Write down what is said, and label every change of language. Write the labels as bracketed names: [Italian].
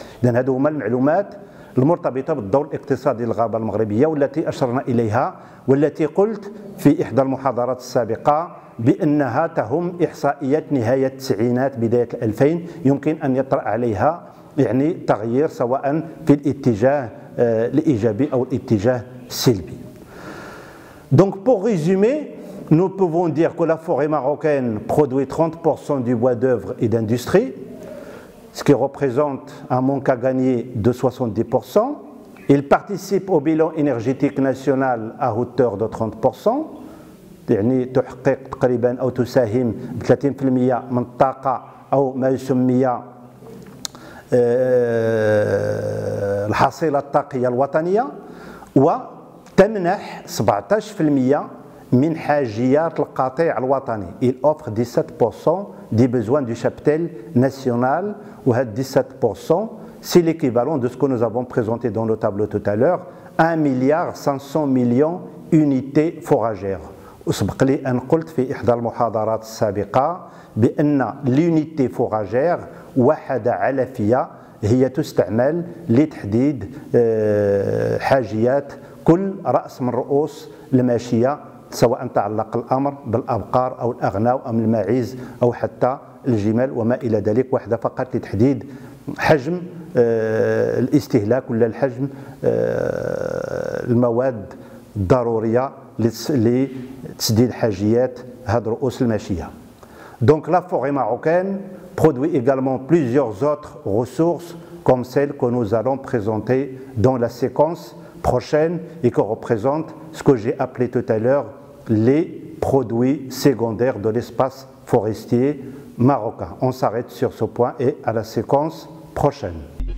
[Arabic] إذن هذو هما المعلومات المرتبطة بالدور الاقتصادي للغابة المغربية والتي أشرنا إليها، والتي قلت في إحدى المحاضرات السابقة بأنها تهم إحصائيات نهاية التسعينات بداية 2000 يمكن أن يطرأ عليها يعني تغيير سواء في الاتجاه الإيجابي أو الاتجاه السلبي. [French] Donc pour résumer, nous pouvons dire que la forêt marocaine produit 30% du bois d'œuvre et d'industrie, ce qui représente un manque à gagner de 70%. Il participe au bilan énergétique national à hauteur de 30%. [Arabic] يعني تحقق تقريبا أو تساهم ب 30% من الطاقة أو ما يسمى الحصيلة الطاقية الوطنية، وتمنح 17% من حاجيات القطيع الوطني. [French] Il offre 17% des besoins du cheptel national، [Arabic] وهذا [French] 17% c'est l'équivalent de ce que nous avons présenté dans le tableau tout à l'heure، 1,5 milliard unités foragères. [Arabic] وسبق لي أن قلت في إحدى المحاضرات السابقة بأن l'unité foragère وحدة علفية هي تستعمل لتحديد حاجيات كل رأس من رؤوس الماشية، سواء تعلق الأمر بالأبقار أو الأغنام أو الماعز أو حتى الجمال وما إلى ذلك، واحدة فقط لتحديد حجم الاستهلاك ولا الحجم المواد الضرورية لتسديد حاجيات هاد رؤوس الماشية. [French] Donc la forêt marocaine produit également plusieurs autres ressources comme celles que nous allons présenter dans la séquence prochaine et qui représentent ce que j'ai appelé tout à l'heure les produits secondaires de l'espace forestier marocain. On s'arrête sur ce point et à la séquence prochaine.